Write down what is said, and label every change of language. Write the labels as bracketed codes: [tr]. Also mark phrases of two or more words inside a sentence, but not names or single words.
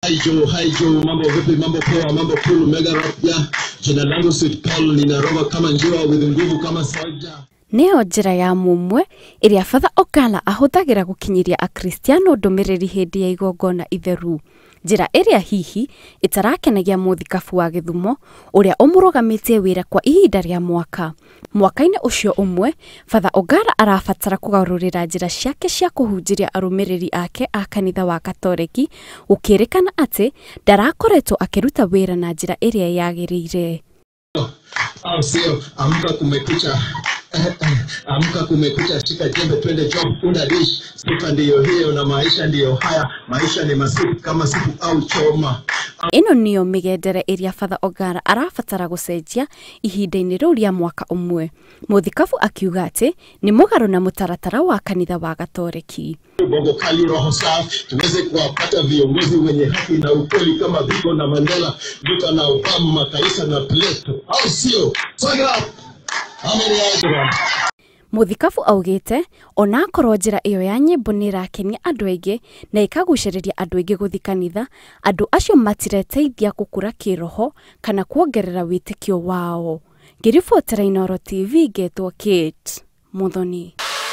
[sw] Hi Joe, mambo vipi, mambo poa, mambo cool, mega rock ya. Jina langu Sweet Paul, ninaroga kama njiwa with nguvu kama soja. [ki] Neo njira ya mumwe iria Father Ogala ahuthagira gukinyiria akristiano ndumiriri hindi ya igongona itheru. Njira iria hihi itarakenagia muthikabu wa Githumo uria umurugamitie wira kwa ihinda ria mwaka. Mwaka-ini ucio umwe, Father Ogala arabatara kugarurira njira ciake cia kuhunjiria arumiriri ake a kanitha wa Katoliki, gukirikana ati ndarakoretwo akiruta wira na njira iria yagirire. [sw] Sio, amka kumekucha. Amka kumekucha, shika jembe twende job, una dish. Sifa ndiyo hiyo na maisha ndiyo haya. Maisha ni masupu kama supu au choma. [ki] Ino niyo migendere iria Father Ogala arabatara gucenjia ihinda-ini riu ria mwaka umwe. Muthikabu akiuga ati ni mugaru na mutaratara wa kanitha wa Katoliki. [sw] Bongo kali roho safi, tuweze kuwapata viongozi wenye haki na ukweli kama Biko na Mandela, Biko na Obama, Kaisa na Plato. Au sio? [en] Swag up! [ki] Muthikabu augite ona akorwo njira iyo ya nyimbo ni irakenia andu aingi na ikaguciriria andu aingi guthi kanitha, andu acio matireteithia gukura kiroho kana kuongerera witikio wao. Ngiribotera Inooro TV, ngetwo Kate Muthoni.